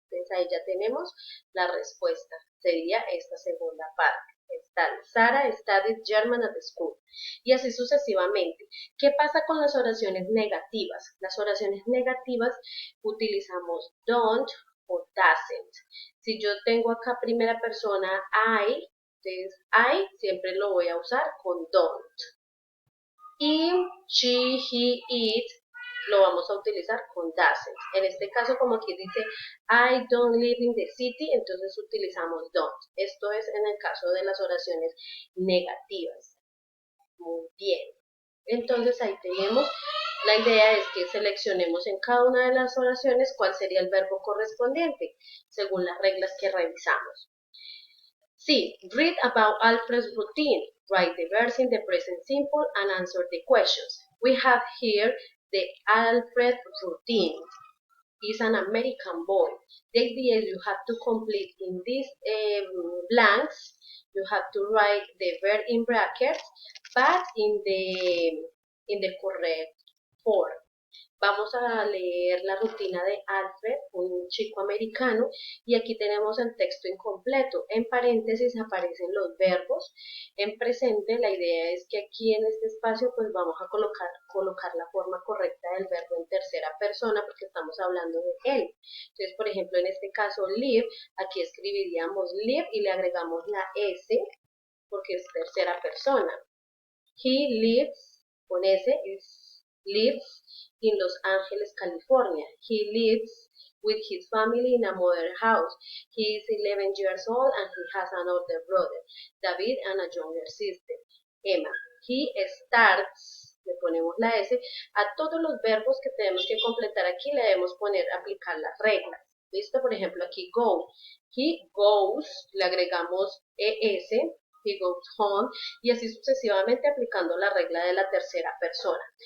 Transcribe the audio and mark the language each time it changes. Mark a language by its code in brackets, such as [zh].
[es] Entonces ahí ya tenemos la respuesta. Sería esta segunda parte. [en] Sara studies German at school. [es] Y así sucesivamente. ¿Qué pasa con las oraciones negativas? Las oraciones negativas utilizamos don't o doesn't. Si yo tengo acá primera persona I, entonces I siempre lo voy a usar con don't. Y she, he, it lo vamos a utilizar con doesn't. En este caso, como aquí dice [en] I don't live in the city, [es] entonces utilizamos don't. Esto es en el caso de las oraciones negativas. Muy bien. Entonces ahí tenemos, la idea es que seleccionemos en cada una de las oraciones cuál sería el verbo correspondiente, según las reglas que revisamos. C. [en] Read about Alfred's routine. Write the verbs in the present simple and answer the questions. We have here the Alfred routine. He's an American boy. The idea is you have to complete in these blanks, you have to write the verb in brackets, but in the correct form. [es] Vamos a leer la rutina de Alfred, un chico americano, y aquí tenemos el texto incompleto. En paréntesis aparecen los verbos. En presente, la idea es que aquí en este espacio pues vamos a colocar la forma correcta del verbo en tercera persona porque estamos hablando de él. Entonces, por ejemplo, en este caso, live, aquí escribiríamos live y le agregamos la S porque es tercera persona. [en] He lives, [es] con S, [en] lives in Los Angeles, California. He lives with his family in a modern house. He is 11 years old and he has an older brother, David, and a younger sister, Emma. He starts, [es] le ponemos la S, a todos los verbos que tenemos que completar aquí le debemos aplicar las reglas. ¿Listo? Por ejemplo, aquí go. [en] He goes, [es] le agregamos ES, [en] he goes home, [es] y así sucesivamente aplicando la regla de la tercera persona.